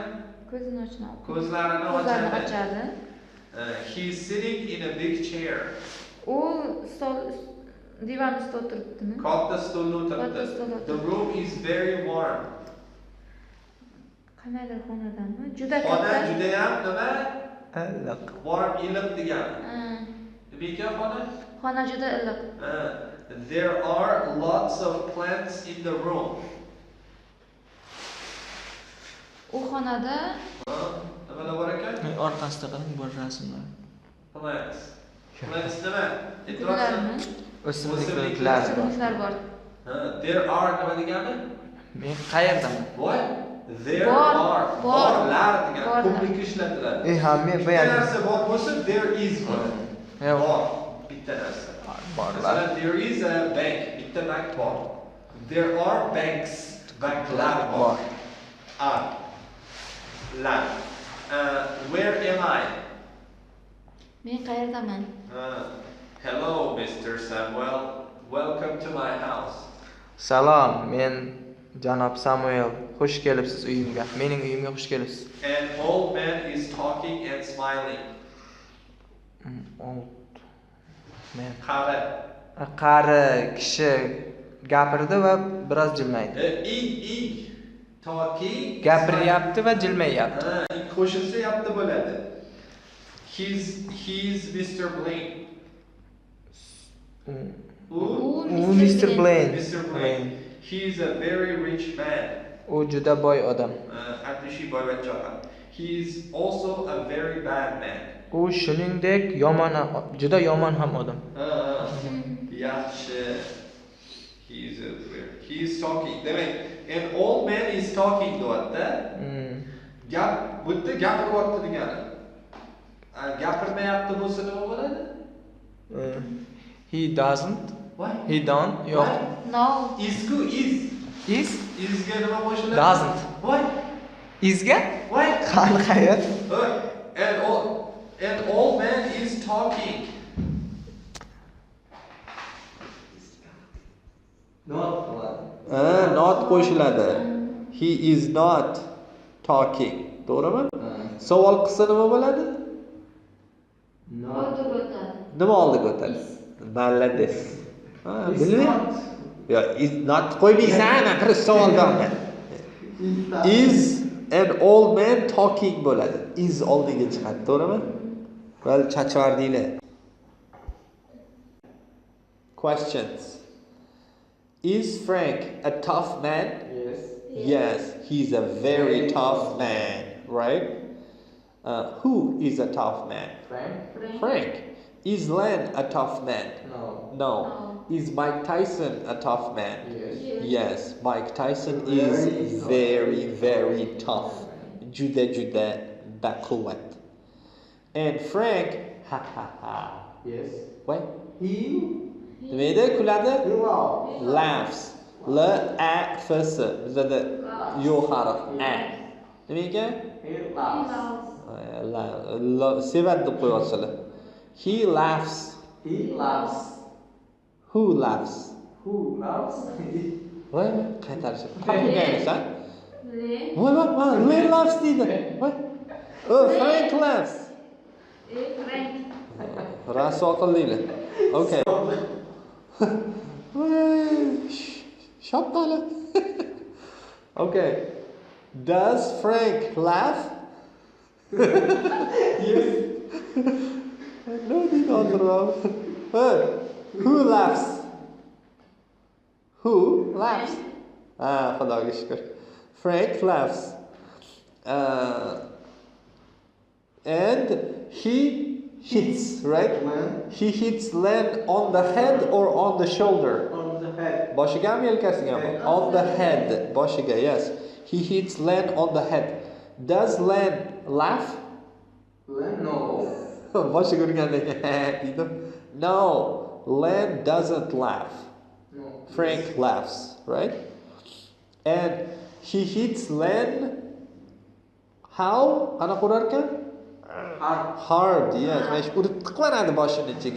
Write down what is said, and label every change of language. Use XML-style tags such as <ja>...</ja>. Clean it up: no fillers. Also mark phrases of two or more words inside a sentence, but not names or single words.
<uz>Ko'zini ochadi. Ko'zlarini ochadi.</uz> <en>He is sitting in a big chair.</en> <uz>U divan ustida o'tiribdimi? Katta stolda o'tiribdi.</uz> <en>The room is very warm.</en> <uz>Qanday xonadami? Juda katta. Xona juda ham nima? Iliq. Warm, iliq degani. Nima ekan xona? Xona juda iliq.</uz> <en>There are lots of plants in the room.</en> <uz>U xonada nimalar bor ekan? Orqasida qarang bor rasmlar.</uz> <en>Plants. Plants nima?</en> <uz>gullarmi? O'simliklar bor. O'simliklar bor.</uz> <en>There are</en> <uz>nima degani? Men qayerdaman?</uz> <en>What? There</en> <uz>Bor. Borlar degani. Ko'plik ishlatiladi. Men bu Bitta yerda narsa bor bo'lsa,</uz> <en>there is</en> <uz>bo'ladi. Bor. Bitta narsa. borlar. Masalan,</uz> <en>there is a bank.</en> <uz>Bitta bank bor.</uz> <en>There are banks.</en> <uz>Banklar bor.</uz> <en>Are. La. Where am I?</en> <uz>Men qayerdaman?</uz> <en>Hello, Mr. Samuel. Welcome to my house.</en> <uz>Salom, men janob Samuel. Xush kelibsiz uyimga. Mening uyimga xush kelibsiz.</uz> <en>An old man is talking and smiling. Old man.</en> <uz>Qari. Kishi gapirdi va biroz jilmaydi.</uz> <en>Talking.</en> <uz>Gapiryapti va jilmayapti. Qo'shilsa yapti bo'ladi.</uz> <en>He's Mr. Blaine. Mr. Blaine. Mr. Blaine. He is a very rich man.</en> <uz>U juda boy odam.</uz> <en>He is also a very bad man.</en> <uz>U shuningdek juda yomon ham odam. Yaxshi.</uz> <en>He is talking. Demak, an old man is talking deyapti.</en> <uz>Bu yerda gapiryapti degani. Gapirmayapti bo'lsa nima bo'ladi?</uz> <en>He doesn't. What? He don't. Yo'q. No. Is-ku is.</en> <uz>Isga nima qo'shiladi?</uz> <en>Doesn't. What?</en> <uz>Isga?</uz> <en>What?</en> <uz>Qani qayt?</uz> <en>An old man is talking.</en> <uz>Not qo'shiladi.</uz> <en>He is not talking.</en> <uz>To'g'rimi? Savol qilsa nima bo'ladi? Nima oldiga o'tadi? Malades. Bilmayman. Yo, is not qo'ymaysan, aql savol berma.</uz> <en>Is an old man talking bo'ladi.</en> <uz>Is oldiga chiqadi, to'g'rimi? Val chachvardinglar.</uz> <en>Questions. Is Frank a tough man? Yes, he's a very tough man, right? Who is a tough man? Frank. Is Len a tough man? No. Is Mike Tyson a tough man? Yes, Mike Tyson is very, very tough.</en> <uz>Juda baquvvat.</uz> <en>And Frank, Yes. what? He</en> <uz>Nima edi? Kuladi? Laughs. L A F S. Bizda yo harf a. Nima ekan? Sevadi deb qo'yapsizlar.</uz> <en>He laughs. Who laughs?</en> <uz>Voy, qaytarishib. Qaytargansan? Voy, Len laughs deydi. Voy.</uz> <en>Frank laughs. Frank.</en> <uz>Raso qildinglar. Okay. Shopqala.</uz> <en>Okay. Does Frank laugh? Yes. No, they don't wrong. Who laughs? Who laughs?</en> <uz>Xudoga shukr.</uz> <en>Frank laughs. And he hits, right? He hits Len on the head or on the shoulder? On the head.</en> <uz>Boshigami yelkasigami?</uz> <en>On the head. Boshiga, yes. He hits Len on the head. Does Len laugh? No.</en> <uz>Boshiga urgandek dedim.</uz> <en>No, Len doesn't laugh. No. Frank laughs, right? And He hits Len how?</en> <uz>Qanaqa urar ekan?</uz> <en>Hard, yes.</en> <uz>Mana shu urib tiqvaradi boshini ichiga.</uz>